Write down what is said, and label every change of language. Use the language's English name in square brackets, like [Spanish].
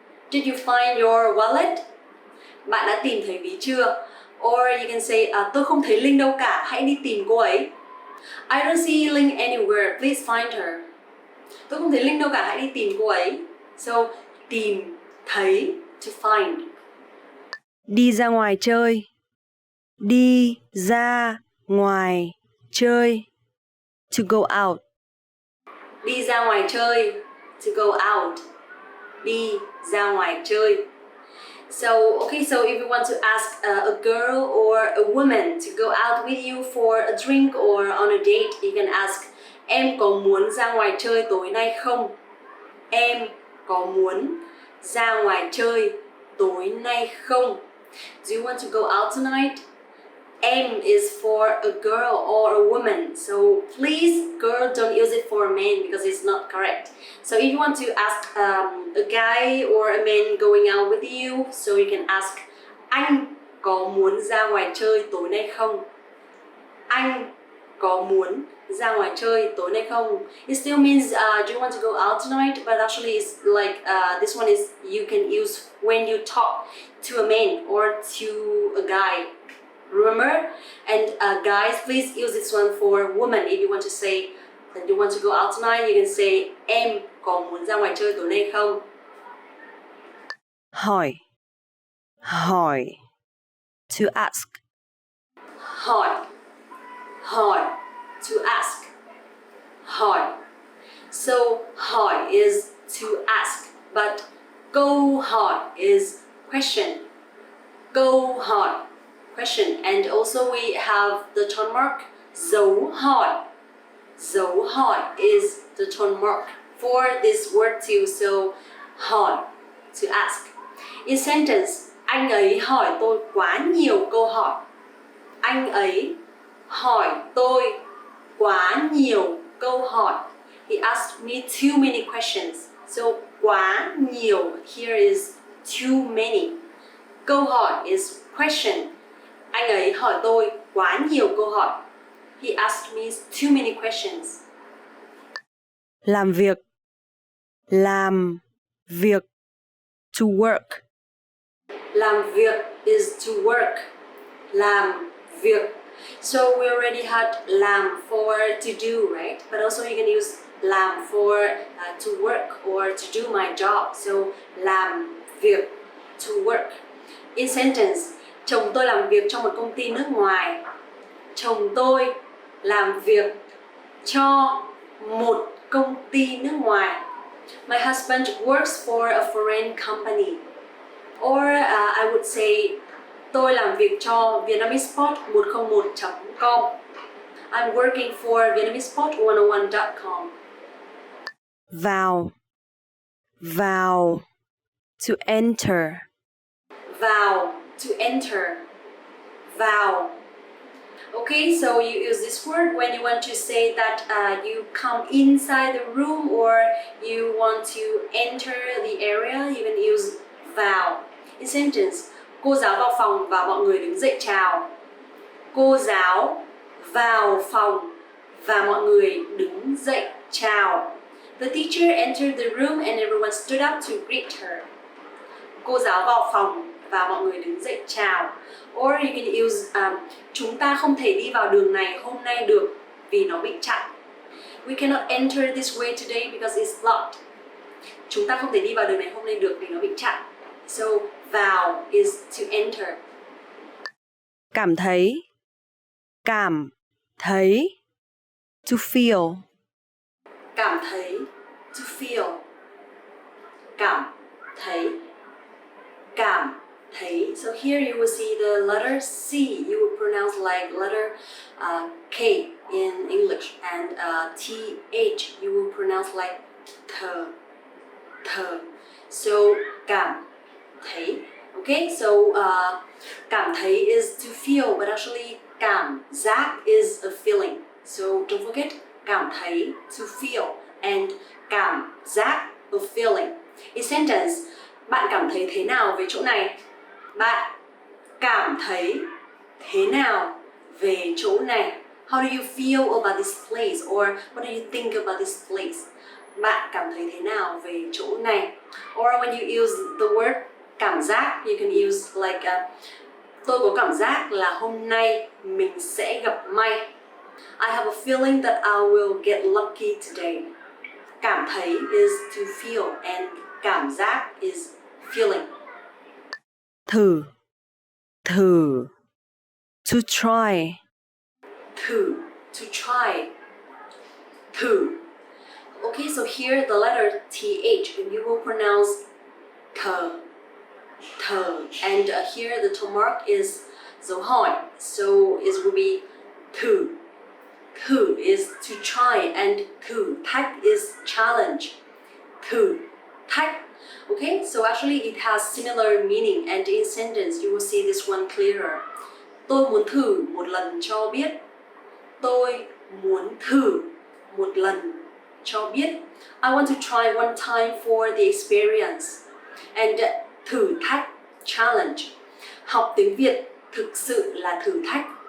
[English] Did you find your wallet? [Vietnamese] Bạn đã tìm thấy ví chưa? [English] Or you can say, [Vietnamese] tôi không thấy Linh đâu cả, hãy đi tìm cô ấy. [English] I don't see Linh anywhere, please find her. [Vietnamese] Tôi không thấy Linh đâu cả, hãy đi tìm cô ấy. [English] So, tìm thấy, to find. [Vietnamese] Đi ra ngoài chơi. Đi ra ngoài chơi. [English] To go out. [Vietnamese] Đi ra ngoài chơi, [English] to go out. [Vietnamese] Đi ra ngoài chơi. [English] So, okay, so if you want to ask a girl or a woman to go out with you for a drink or on a date, you can ask, [Vietnamese] em có muốn ra ngoài chơi tối nay không? Em có muốn ra ngoài chơi tối nay không? [English] Do you want to go out tonight? Em is for a girl or a woman, so please, girl, don't use it for a man because it's not correct. So if you want to ask a guy or a man going out with you, so you can ask, [Vietnamese] anh có muốn ra ngoài chơi tối nay không? Anh có muốn ra ngoài chơi tối nay không? [English] It still means do you want to go out tonight? But actually it's like this one is you can use when you talk to a man or to a guy. Remember? And guys, please use this one for women. If you want to say that you want to go out tonight, you can say [Vietnamese] em có muốn ra ngoài chơi tối nay không? [English] Hỏi, to ask. Hỏi, to ask. Hỏi. So hỏi is to ask, but câu hỏi is question. Câu hỏi, question. And also we have the tone mark dấu hỏi. Dấu hỏi is the tone mark for this word too. So hỏi, to ask. In sentence, [Vietnamese] anh ấy hỏi tôi quá nhiều câu hỏi. Anh ấy hỏi tôi quá nhiều câu hỏi. [English] He asked me too many questions. So quá nhiều here is too many. Câu hỏi is question. [Vietnamese] Anh ấy hỏi tôi quá nhiều câu hỏi. [English] He asked me too many questions. [Vietnamese] Làm việc. Làm việc. To work. Làm việc is to work. Làm việc. [English] So we already had làm for to do, right? But also you can use làm for to work or to do my job. So làm việc, to work. In sentence, [Vietnamese] chồng tôi làm việc trong một công ty nước ngoài. Chồng tôi làm việc cho một công ty nước ngoài. [English] My husband works for a foreign company. Or I would say [Vietnamese] tôi làm việc cho [English] vietnameseport101.com. I'm working for vietnameseport101.com. [Vietnamese] Vào. Vào. To enter. Vào, to enter. Vào. [English] Okay, so you use this word when you want to say that you come inside the room or you want to enter the area. You can use vào. In sentence, [Vietnamese] cô giáo vào phòng và mọi người đứng dậy chào. Cô giáo vào phòng và mọi người đứng dậy chào. [English] The teacher entered the room and everyone stood up to greet her. [Vietnamese] Cô giáo vào phòng và mọi người đứng dậy chào. [English] Or you can use [Vietnamese] chúng ta không thể đi vào đường này hôm nay được vì nó bị chặn. [English] We cannot enter this way today because it's blocked. [Vietnamese] Chúng ta không thể đi vào đường này hôm nay được vì nó bị chặn. [English] So vào is to enter. [Vietnamese] Cảm thấy. Cảm thấy. To feel. Cảm thấy, to feel. Cảm thấy. Cảm thấy. [English] So here you will see the letter C. You will pronounce like letter K in English, and TH you will pronounce like th. So cảm thấy. Okay, so cảm thấy is to feel, but actually cảm giác is a feeling. So don't forget cảm thấy to feel and cảm giác a feeling. In sentence, [Vietnamese] bạn cảm thấy thế nào về chỗ này? Bạn cảm thấy thế nào về chỗ này? [English] How do you feel about this place? Or what do you think about this place? [Vietnamese] Bạn cảm thấy thế nào về chỗ này? [English] Or when you use the word cảm giác, you can use like [Vietnamese] tôi có cảm giác là hôm nay mình sẽ gặp may. [English] I have a feeling that I will get lucky today. Cảm thấy is to feel and cảm giác is feeling. [Vietnamese] Thử. Thử. To try. Thử, to try. Thử. [English] Okay, so here the letter TH, and you will pronounce th. And here the tone mark is dấu hỏi, so it will be thử. Thử is to try and thử thách is challenge. [Vietnamese] Thử thách. [English] Okay, so actually it has similar meaning, and in sentence you will see this one clearer. [Vietnamese] Tôi muốn thử một lần cho biết. Tôi muốn thử một lần cho biết. [English] I want to try one time for the experience. [Vietnamese] And thử thách, [English] challenge. [Vietnamese] Học tiếng Việt thực sự là thử thách.